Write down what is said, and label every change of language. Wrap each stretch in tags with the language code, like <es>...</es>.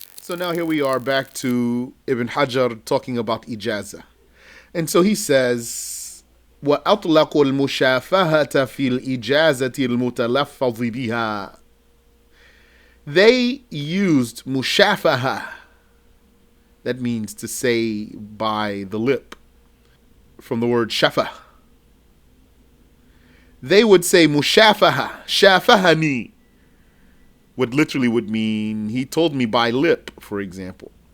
<en>So now here we are back to Ibn Hajar talking about Ijazah. And so he says,</en> <ar>وَأَطْلَقُ الْمُشَافَهَةَ فِي الْإِجَازَةِ الْمُتَلَفَّظِ بِهَا.</ar> <en>They used mushafaha. That means to say by the lip, from the word shafa. They would say mushafaha, shafahani, what literally would mean he told me by lip, for example.</en>